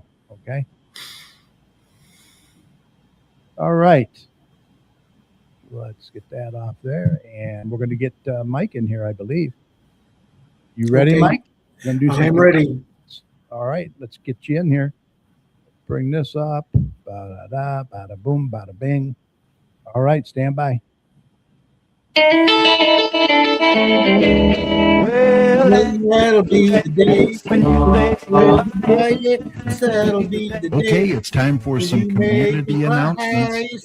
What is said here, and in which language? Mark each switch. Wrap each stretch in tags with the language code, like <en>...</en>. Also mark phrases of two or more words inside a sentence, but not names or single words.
<en>Okay. All right. Let's get that off there. And we're going to get Mike in here, I believe. You ready, Okay. Mike? Gonna do I'm ready. All right. Let's get you in here. Bring this up. Ba-da-da, bada boom, bada bing. All right. Stand by. Well, that'll be the day. That'll be the day. Okay, it's time for some community announcements.</en>